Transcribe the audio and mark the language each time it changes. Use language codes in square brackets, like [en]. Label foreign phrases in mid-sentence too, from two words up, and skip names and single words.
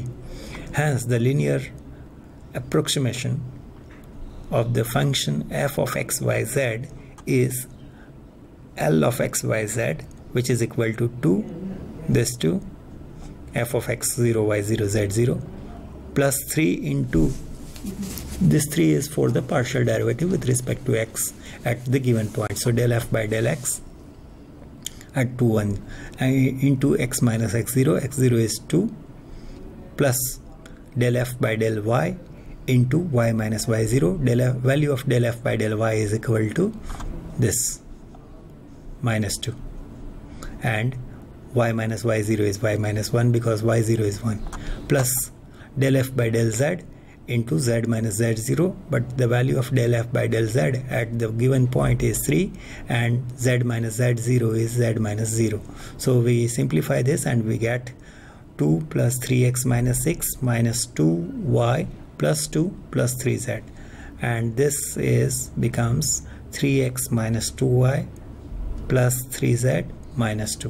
[en] Hence the linear approximation of the function f of x, y, z is L of x, y, z, which is equal to 2, this 2, f of x 0, y 0, z 0, plus 3 into this 3 is for the partial derivative with respect to x at the given point. So del f by del x at 2, 1 into x minus x0 is 2, plus del f by del y into y minus y0. Value of del f by del y is equal to this minus 2, and y minus y0 is y minus 1 because y0 is 1, plus del f by del z into z minus z0, but the value of del f by del z at the given point is 3, and z minus z0 is z minus 0. So we simplify this and we get 2 plus 3x minus 6 minus 2y plus 2 plus 3z, and this becomes 3x minus 2y plus 3z minus 2.